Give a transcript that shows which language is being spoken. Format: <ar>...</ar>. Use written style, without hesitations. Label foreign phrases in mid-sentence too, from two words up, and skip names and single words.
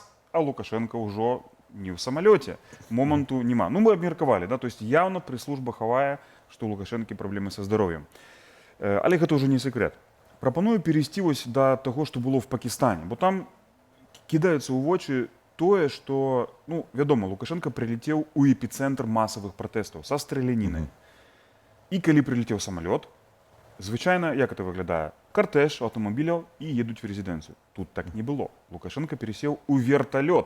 <uk>А Лукашенко вже не в самоліті. Моменту нема. Ну, ми обміркували, да? Тобто явно прес-служба ховає, що у Лукашенки проблеми зі здоров'ям. Але це вже не секрет. Пропоную перейти ось до того, що було в Пакистані, бо там кидається у очі</uk> <be>тое, што, ну, вядома, Лукашенко прилетеў у эпіцэнтр масавых пратэстаў са стралянінай. І калі прилетеў самалёт, звычайна, як это выглядае? Картэж аўтамабіляў і едуць в рэзідэнцыю. Тут так не было. Лукашенко пересеў у верталёт.</be>